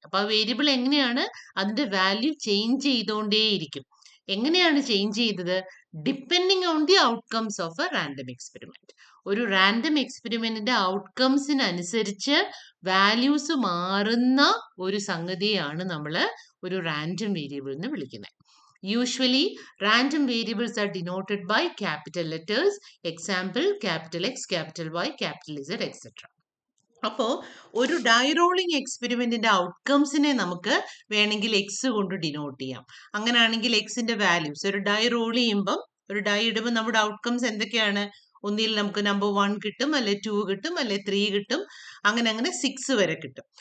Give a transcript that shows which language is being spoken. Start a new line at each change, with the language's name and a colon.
Malayalam: അപ്പൊ ആ വേരിയബിൾ എങ്ങനെയാണ്? അതിന്റെ വാല്യൂ ചേഞ്ച് ചെയ്തുകൊണ്ടേയിരിക്കും. എങ്ങനെയാണ് ചേഞ്ച് ചെയ്തത്?
English: Depending on the outcomes of a random experiment.
Malayalam: ഒരു റാൻഡം എക്സ്പെരിമെന്റിന്റെ ഔട്ട്കംസിനനുസരിച്ച് വാല്യൂസ് മാറുന്ന ഒരു സംഗതിയാണ് നമ്മൾ ഒരു റാൻഡം വേരിയബിൾ എന്ന് വിളിക്കുന്നത്.
English: Usually, random variables are denoted by capital letters. Example, capital X, capital Y, capital Z, etc.
Malayalam: അപ്പോൾ ഒരു ഡൈറോളിംഗ് എക്സ്പെരിമെന്റിന്റെ ഔട്ട്കംസിനെ നമുക്ക് വേണമെങ്കിൽ എക്സ് കൊണ്ട് ഡിനോട്ട് ചെയ്യാം. അങ്ങനെയാണെങ്കിൽ എക്സിന്റെ വാല്യൂസ് ഒരു ഡൈ റോൾ ചെയ്യുമ്പം, ഒരു ഡൈ ഇടുമ്പോൾ നമ്മുടെ ഔട്ട്കംസ് എന്തൊക്കെയാണ്? ഒന്നിൽ നമുക്ക് നമ്പർ 1 കിട്ടും, അല്ലെ 2 കിട്ടും, അല്ലെ 3 കിട്ടും, അങ്ങനെ 6 വരെ കിട്ടും.